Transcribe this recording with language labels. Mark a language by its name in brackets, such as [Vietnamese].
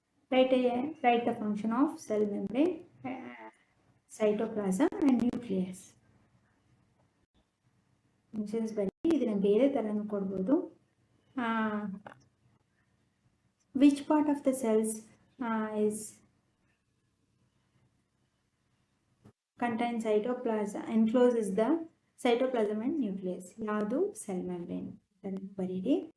[English] Write the function of cell membrane, cytoplasm and nucleus. [Kannada] Functions ಬರೀ ಇದನ್ನ ಬೇರೆ ಥರನೂ ಕೊಡ್ಬೋದು. [English] Which part of the cells is contains cytoplasm, encloses the cytoplasm and nucleus. [Kannada] ಯಾವುದು cell membrane ಅದನ್ನು ಬರೀರಿ.